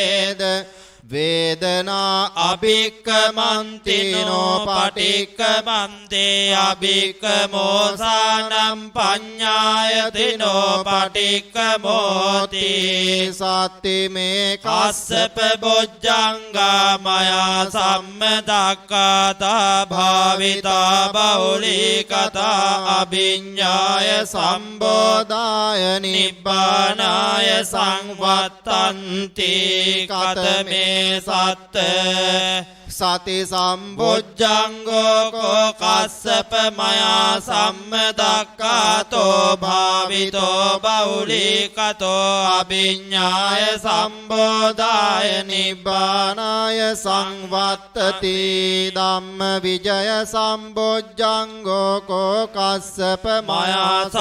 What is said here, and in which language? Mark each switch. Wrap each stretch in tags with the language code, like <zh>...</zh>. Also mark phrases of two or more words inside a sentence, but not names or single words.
<pi>වේදනා අභික්කමන්තිනෝ පටික්කමන්තේ අභික්කමෝසානම් පඤ්ඤායතිනෝ පටික්කමෝති සත්තිමේ කස්සප බොජ්ජංගා මයා සම්මදක්ඛතා භාවිතා බහුලීකතා අභිඤ්ඤාය සම්බෝධාය නිබ්බානාය සංවත්තන්ති කතමේ සත්ත සති සම්බොජ්ජංගෝ කෝ කස්සප මයා සම්මදක්ඛාතෝ භාවිතෝ බහුලීකතෝ අභිඤ්ඤාය සම්බෝධාය නිබ්බානාය සංවත්තති ධම්ම විජය සම්බොජ්ජංගෝ කෝ කස්සප මයා</pi>